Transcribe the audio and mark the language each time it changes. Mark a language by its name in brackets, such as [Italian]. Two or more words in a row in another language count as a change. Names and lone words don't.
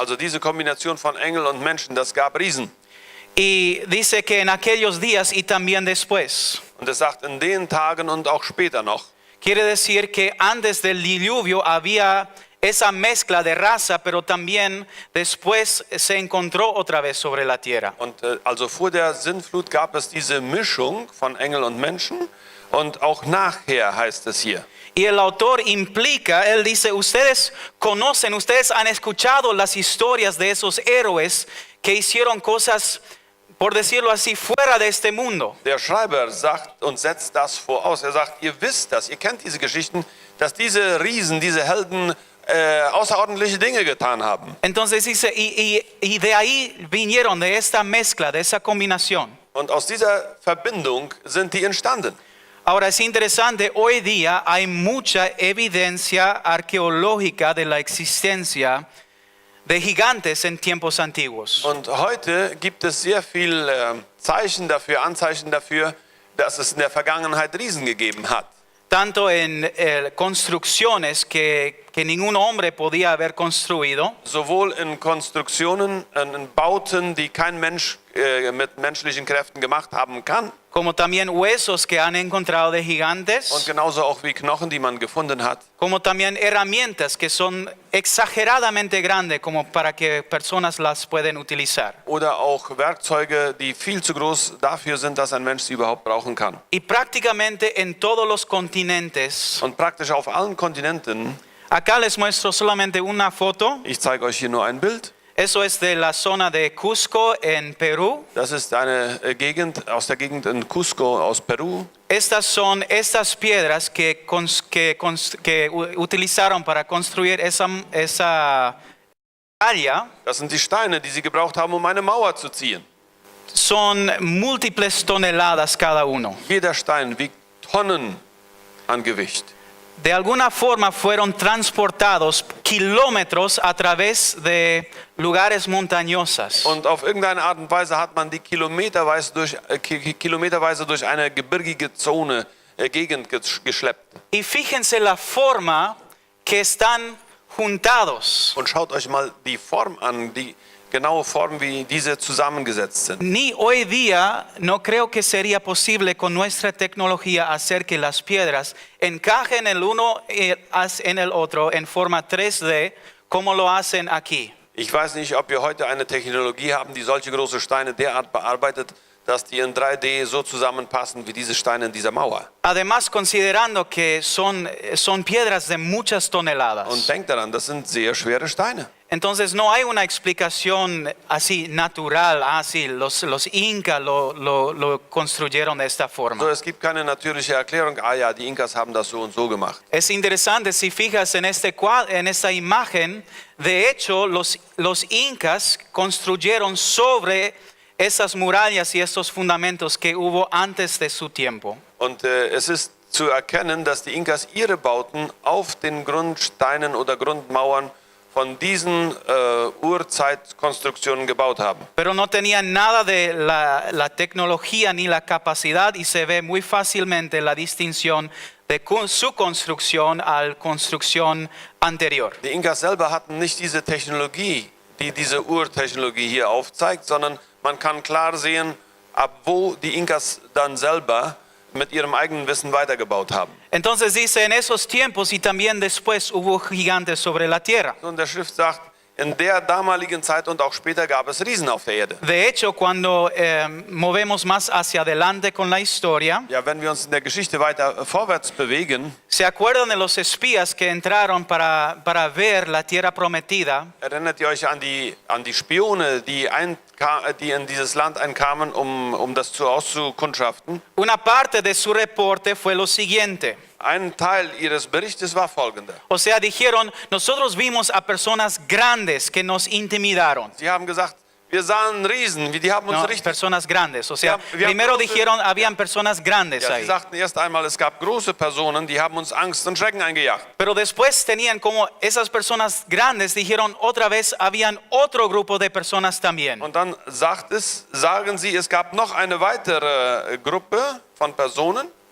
[German] Also diese Kombination von Engel und Menschen, das gab Riesen. [Spanish] Y dice que en aquellos días y también después. [German] Und es sagt, in den Tagen und auch später noch. [Spanish] Quiere decir que antes del diluvio había esa mezcla de raza, pero también después se encontró otra vez sobre la tierra. [German] Und also vor der Sintflut gab es diese Mischung von Engel und Menschen. Und auch nachher heißt es hier. [Spanish] Y el autor implica, él dice, ustedes conocen, ustedes han escuchado las historias de esos héroes que hicieron cosas, por decirlo así, fuera de este mundo. [German] Der Schreiber sagt und setzt das voraus. Er sagt, ihr wisst das, ihr kennt diese Geschichten, dass diese Riesen, diese Helden außerordentliche Dinge getan haben. [Spanish] Entonces dice, y de ahí vinieron, de esta mezcla, de esa combinación. [German] Und aus dieser Verbindung sind die entstanden. [Spanish] Ahora es interesante, hoy día hay mucha evidencia arqueológica de la existencia de gigantes en tiempos antiguos. [German] Und heute gibt es sehr viel Anzeichen dafür, dass es in der Vergangenheit Riesen gegeben hat. [Spanish] Tanto en construcciones que ningún hombre podía haber construido, [German] Sowohl in Konstruktionen, in Bauten, die kein Mensch mit menschlichen Kräften gemacht haben kann, [Spanish] como también huesos que han encontrado de [German] und [Spanish] gigantes, [German] genauso auch wie Knochen, die man gefunden hat. [Spanish] como también herramientas que son exageradamente grandes como para que personas las pueden utilizar. [German] Oder auch Werkzeuge, die viel zu groß dafür sind, dass ein Mensch sie überhaupt brauchen kann. [Spanish] Y prácticamente en todos los continentes, [German] Und praktisch auf allen Kontinenten, [Spanish] acá les muestro solamente una foto. [German] ich zeige euch hier nur ein Bild. [Spanish] Eso es de la zona de Cusco en Perú. [German] Das ist eine Gegend aus der Gegend in Cusco aus Peru. [Spanish] Estas son estas piedras que utilizaron para construir esa área. [German] Das sind die Steine, die sie gebraucht haben, um eine Mauer zu ziehen. [Spanish] Son múltiples toneladas cada uno. [German] Jeder Stein wiegt Tonnen an Gewicht. [Spanish] De alguna forma fueron transportados kilómetros a través de lugares montañosos. [German] Und auf irgendeine Art und Weise hat man die kilometerweise durch eine gebirgige Zone, Gegend geschleppt. [Spanish] Y fíjense la forma que están juntados. [German] Und schaut euch mal die Form an, die genaue Form, wie diese zusammengesetzt sind. [Spanish] Ni hoy día no creo que sería posible con nuestra tecnología hacer que las piedras encajen el uno en el otro en forma 3D como lo hacen aquí. [German] Ich weiß nicht, ob wir heute eine Technologie haben, die solche große Steine derart bearbeitet, dass die in 3D so zusammenpassen wie diese Steine in dieser Mauer. [Spanish] Además, considerando que son piedras de muchas toneladas. [German] Und denkt daran, das sind sehr schwere Steine. [Spanish] Entonces no hay una explicación así natural, así los incas lo construyeron de esta forma. [German] So, es gibt keine natürliche Erklärung, ja, die Inkas haben das so und so gemacht. [Spanish] Es interesante, si fijas en esta imagen, de hecho los incas construyeron sobre esas murallas y estos fundamentos que hubo antes de su tiempo. [German] Und es ist zu erkennen, dass die Inkas ihre Bauten auf den Grundsteinen oder Grundmauern von diesen Urzeitkonstruktionen gebaut haben. [Spanish] Pero no tenían nada de la tecnología ni la capacidad y se ve muy fácilmente la distinción de su construcción a la construcción anterior. [German] Die Inkas selber hatten nicht diese Technologie, die diese Urtechnologie hier aufzeigt, sondern man kann klar sehen, ab wo die Inkas dann selber mit ihrem eigenen Wissen weitergebaut haben. [Spanish] Entonces dice, en esos tiempos y también después hubo gigantes sobre la tierra. [German] Und der Schrift sagt, in der damaligen Zeit und auch später gab es Riesen auf der Erde. [Spanish] De hecho, cuando movemos más hacia adelante con la historia, [German] Ja, wenn wir uns in der Geschichte weiter vorwärts bewegen, [Spanish] ¿se acuerdan de los espías que entraron para ver la tierra prometida? [German] erinnert ihr euch an die Spione, die in dieses Land einkamen, um das auszukundschaften? [Spanish] Una parte de su reporte fue lo siguiente. [German] Ein Teil ihres Berichtes war folgender. [Spanish] O sea, dijeron, nosotros vimos a personas grandes que nos intimidaron. [German] Sie haben gesagt, wir sahen Riesen, die haben uns [Spanish] No, [German] richtig... [Spanish] personas grandes. O sea, [German] Wir haben [Spanish] primero [German] große- [Spanish] dijeron, habían personas grandes [German] Ja, sie [Spanish] ahí. [German] sagten erst einmal, es gab große Personen, die haben uns Angst und Schrecken eingejagt. [Spanish] Pero después tenían como esas personas grandes, dijeron otra vez, habían otro grupo de personas también. [German] Und dann sagen sie, es gab noch eine weitere Gruppe von Personen.